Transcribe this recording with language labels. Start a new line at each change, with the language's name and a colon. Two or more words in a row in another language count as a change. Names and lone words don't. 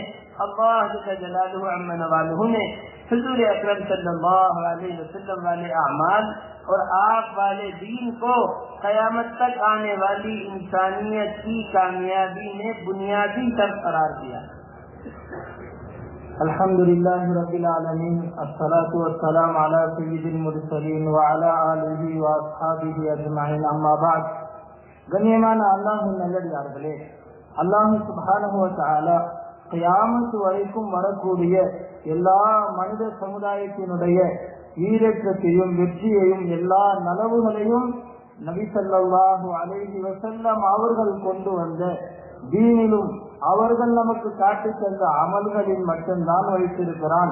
Urdu: اللہ
Arabic: جل جلالہ عم نوالہ
Urdu: نے حضور اکرم
Arabic: صلی اللہ علیہ وسلم
Urdu: والے اعمال اور آپ والے دین کو قیامت تک آنے والی انسانیت کی کامیابی میں بنیادی شرط قرار دیا.
Arabic: الحمدللہ رب العالمین الصلاۃ والسلام علی سید المرسلین وعلی آلہ واصحابہ اجمعین. اما بعد.
Tamil: கண்ணியமான அல்லாஹ்வின் நல்லடியார்களே,
Arabic: الله سبحانه وتعالى
Tamil: கியாமத் வரைக்கும் வரக்கூடிய எல்லா மனித சமுதாயத்தினுடைய ஈரேற்றத்தையும் வெற்றியையும் எல்லா நலவுகளையும் நபி
Arabic: صلى الله عليه وسلم
Tamil: அவர்கள் கொண்டு வந்த தீனிலும் அவர்கள் நமக்கு காட்டித் தந்த அமல்களில் மட்டும்தான் வைத்திருக்கிறான்.